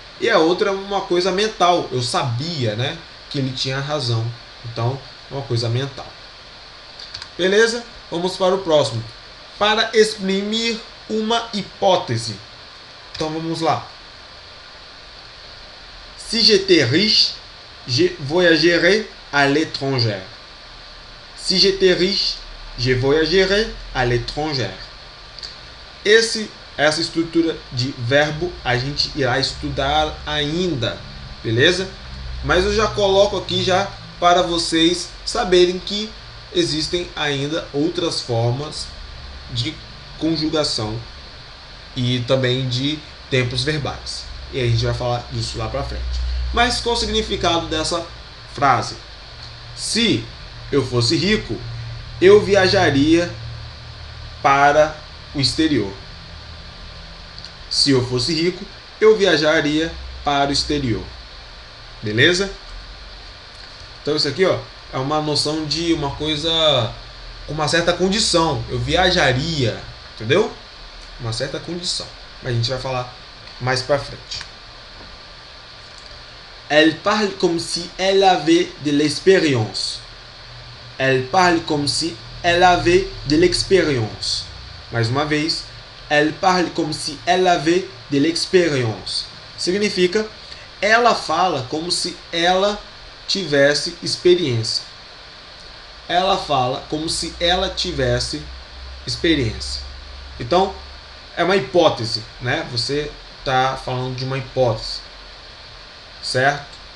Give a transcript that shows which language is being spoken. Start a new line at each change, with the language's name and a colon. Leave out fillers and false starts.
Portuguese: E a outra é uma coisa mental. Eu sabia, né, que ele tinha razão. Então, é uma coisa mental. Beleza? Vamos para o próximo. Para exprimir uma hipótese. Então vamos lá.
French: Si j'étais riche, je voyagerais à l'étranger. Si j'étais riche, je voyagerais à l'étranger.
Portuguese: Essa estrutura de verbo a gente irá estudar ainda, beleza? Mas eu já coloco aqui já para vocês saberem que existem ainda outras formas de conjugação e também de tempos verbais. E a gente vai falar disso lá para frente. Mas qual o significado dessa frase? Se eu fosse rico, eu viajaria para o exterior. Se eu fosse rico, eu viajaria para o exterior. Beleza? Então isso aqui, ó, é uma noção de uma coisa com uma certa condição. Eu viajaria, entendeu? Uma certa condição. Mas a gente vai falar mais para frente.
French: Elle parle comme si elle avait de l'expérience. Elle parle comme si elle avait de l'expérience.
Portuguese: Mais uma vez,
French: elle parle comme si elle avait de l'expérience.
Portuguese: Significa, ela fala como se ela tivesse experiência. Ela fala como se ela tivesse experiência. Então, é uma hipótese, né? Você está falando de uma hipótese, certo?